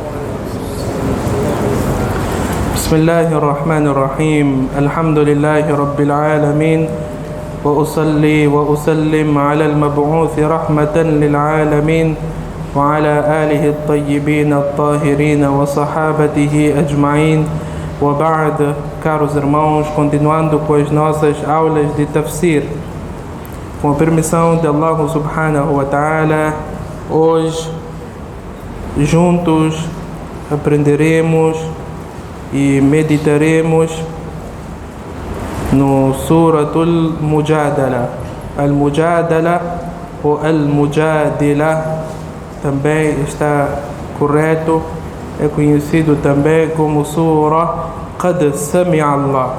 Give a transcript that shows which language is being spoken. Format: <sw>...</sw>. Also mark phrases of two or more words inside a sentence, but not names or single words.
<ar>بسم الله الرحمن الرحيم. الحمد لله رب العالمين، وأصلي وأسلم على المبعوث رحمة للعالمين وعلى آله الطيبين الطاهرين وصحابته أجمعين. وبعد,</ar> <pt>caros irmãos, continuando com as nossas aulas de tafsir, com a permissão de</pt> <ar>الله سبحانه وتعالى,</ar> <pt>hoje juntos aprenderemos e meditaremos no Suratul Mujadala. Al-Mujadala ou Al-Mujadila também está correto, é conhecido também como Sura Qad Sami'a Allah.</pt>